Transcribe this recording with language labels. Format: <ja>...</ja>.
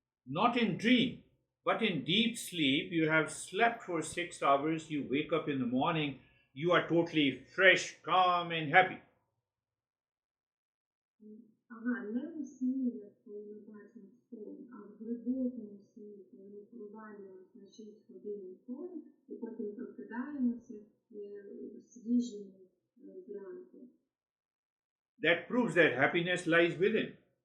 <en>Not in dream, but in deep sleep. You have slept for 6 hours, you wake up in the morning, you are totally fresh, calm and happy.</en> <uk>Ага, не у сні, як коли ми бачимо сон, а в глибокому сні, коли ми провалюємося на 6 годин сон, і потім прокидаємося свіжими зранку.</uk> <en>That proves that happiness lies within.</en>